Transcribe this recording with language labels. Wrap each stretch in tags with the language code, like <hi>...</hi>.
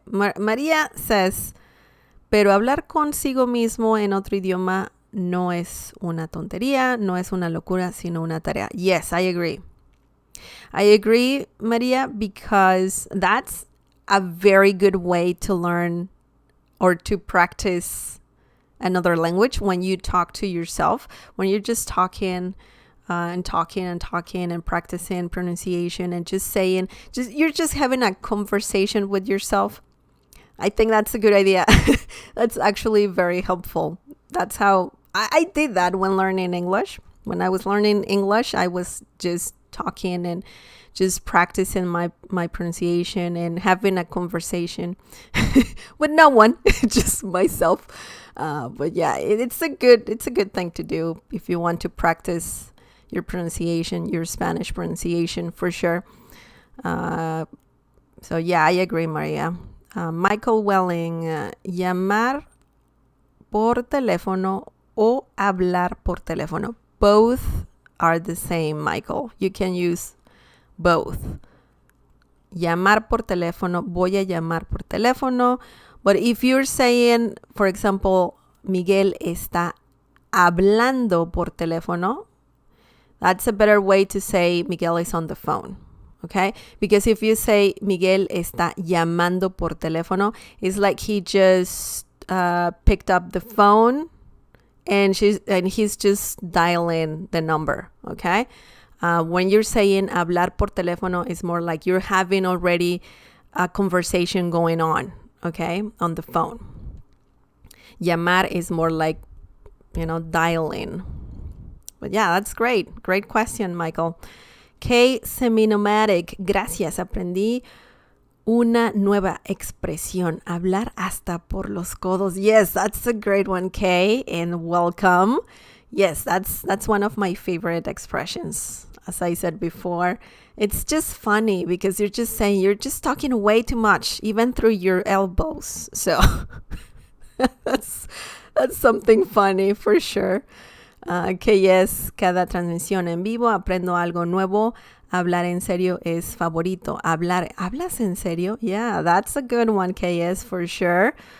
<es>María says, pero hablar consigo mismo en otro idioma no es una tontería, no es una locura, sino una tarea.</es> <en>Yes, I agree. I agree, Maria, because that's a very good way to learn or to practice another language. When you talk to yourself, when you're just talking and practicing pronunciation and just saying, you're just having a conversation with yourself. I think that's a good idea. That's actually very helpful. That's how I did that when learning English. When I was learning English, I was just talking and just practicing my pronunciation and having a conversation with no one, just myself. But yeah, it's a good thing to do if you want to practice your pronunciation, your Spanish pronunciation, for sure. So yeah, I agree, Maria.</en> <es>Michael Welling, llamar por teléfono o hablar por teléfono.</es> <en>Both are the same, Michael. You can use both.</en> <es>Llamar por teléfono, voy a llamar por teléfono.</es> <en>But if you're saying, for example,</en> <es>Miguel está hablando por teléfono,</es> <en>that's a better way to say Miguel is on the phone. Okay? Because if you say</en> <es>Miguel está llamando por teléfono,</es> <en>it's like he just picked up the phone and he's just dialing the number. Okay? When you're saying</en> <es>hablar por teléfono,</es> <en>it's more like you're having already a conversation going on, okay, on the phone. Llamar is more like, dialing. But yeah, that's great. Great question, Michael. K Semi-Nomadic, gracias.</en> <es>Aprendí una nueva expresión. Hablar hasta por los codos.</es> <en>Yes, that's a great one, Kay, and welcome. Yes, that's one of my favorite expressions. As I said before, it's just funny because you're just talking way too much, even through your elbows. So that's something funny for sure.</en> <es>Que</es> <en>yes,</en> <es>cada transmisión en vivo aprendo algo nuevo. Hablar en serio es favorito. ¿Hablas en serio?</es> <en>Yeah, that's a good one, KS, for sure.</en>